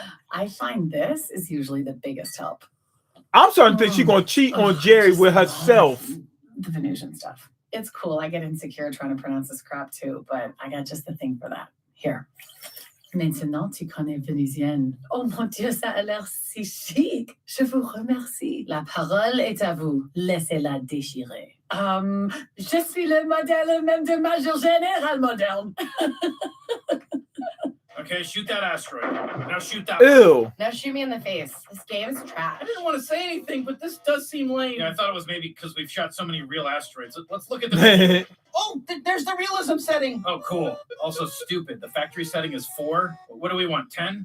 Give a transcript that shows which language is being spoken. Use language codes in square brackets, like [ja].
[en] I find this is usually the biggest help. I'm starting to think she's going to cheat on Jerry with herself. The Venusian stuff. It's cool. I get insecure trying to pronounce this crap too, but I got just the thing for that. Here. [fr] Maintenant, tu connais vénusienne. Oh mon Dieu, ça a l'air si chic. Je vous remercie. La parole est à vous. Laissez-la déchirer. Je suis le modèle même de Major Général moderne. [en] Okay, shoot that asteroid. Now shoot that. Ew. Now shoot me in the face. This game is trash. I didn't want to say anything, but this does seem lame. Yeah, I thought it was maybe because we've shot so many real asteroids. Let's look at the. Oh, there's the realism setting. Oh, cool. Also stupid. The factory setting is 4. What do we want? 10?